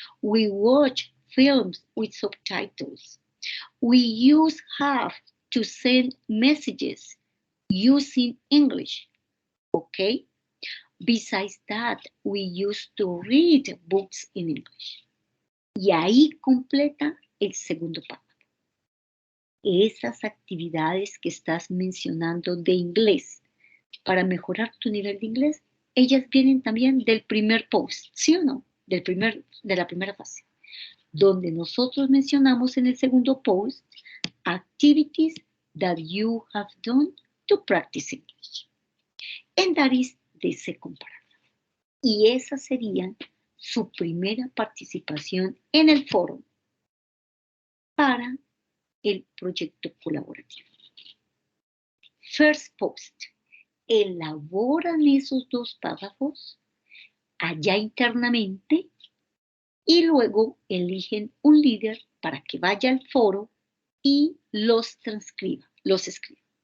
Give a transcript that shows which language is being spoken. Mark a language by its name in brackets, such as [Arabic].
[English] We watch films with subtitles. We use Have to send messages using English. Okay? Besides that, we used to read books in English. [Spanish] Y ahí completa el segundo párrafo. Esas actividades que estás mencionando de inglés para mejorar tu nivel de inglés, ellas vienen también del primer post, ¿sí o no? De la primera fase, donde nosotros mencionamos en el segundo post [English] activities that you have done to practice English. And that is the second paragraph. [Spanish] Y esa sería su primera participación en el foro para el proyecto colaborativo. [English] First post. [Spanish] Elaboran esos 2 párrafos allá internamente y luego eligen un líder para que vaya al foro y los transcriba, los escriba.